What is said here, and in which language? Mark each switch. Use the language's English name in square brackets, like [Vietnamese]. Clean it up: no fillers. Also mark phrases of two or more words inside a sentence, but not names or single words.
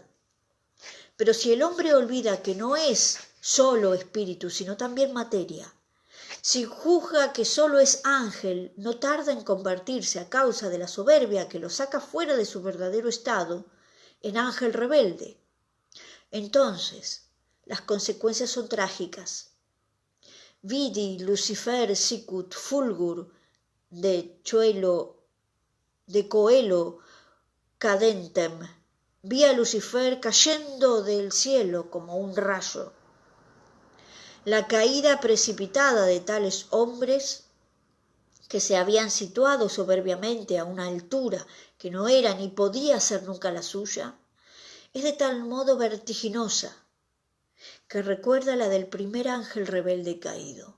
[Spanish] Pero si el hombre olvida que no es solo espíritu, sino también materia, si juzga que solo es ángel, no tarda en convertirse, a causa de la soberbia que lo saca fuera de su verdadero estado, en ángel rebelde. Entonces, las consecuencias son trágicas. [Latin] Vidi Lucifer sicut fulgur de coelo cadentem. [Spanish] Vi a Lucifer cayendo del cielo como un rayo. La caída precipitada de tales hombres que se habían situado soberbiamente a una altura que no era ni podía ser nunca la suya, es de tal modo vertiginosa que recuerda la del primer ángel rebelde caído.